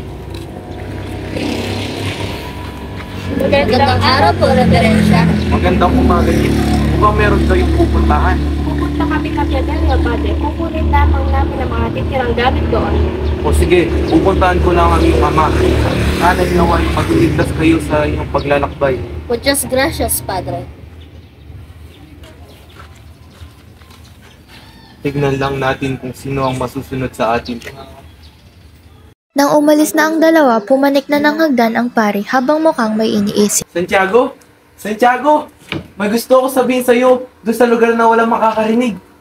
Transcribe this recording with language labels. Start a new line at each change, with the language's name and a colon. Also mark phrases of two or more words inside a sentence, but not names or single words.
Filipino: Magandang araw po, Reverensya. Magandang umaga din. Mukhang meron kayong pupuntahan. Pupunta kami kapyagan nga, Padre. Kukunin lamang namin ang mga titirang gamit doon. O sige, pupuntahan ko lang ang iyong ama. Sana naway magligtas kayo sa inyong paglalakbay.
Spanish: Muchas gracias, Padre.
Filipino: Tignan lang natin kung sino ang masusunod sa atin. Nang umalis na ang dalawa, pumanik na ng hagdan ang pari habang mukhang may iniisip. Santiago! Santiago! May gusto ako sabihin sa'yo doon sa lugar na walang makakarinig.